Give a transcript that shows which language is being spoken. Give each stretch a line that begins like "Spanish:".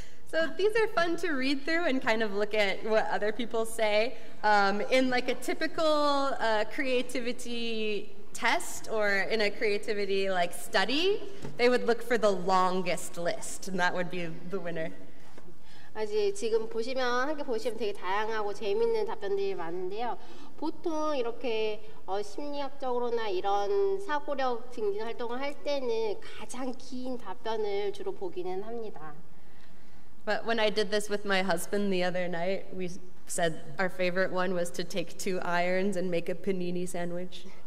English: So these are fun to read through and kind of look at what other people say. In like a typical creativity test or in a creativity like study, they would look for the longest list, and that would be the winner.
Korean: 아직 지금 보시면 함께 보시면 되게 다양하고 재밌는 답변들이 많은데요. 보통 이렇게 심리학적으로나 이런 사고력 증진 활동을 할 때는 가장 긴 답변을 주로 보기는 합니다.
English: But when I did this with my husband the other night, we said our favorite one was to take 2 irons and make a panini sandwich.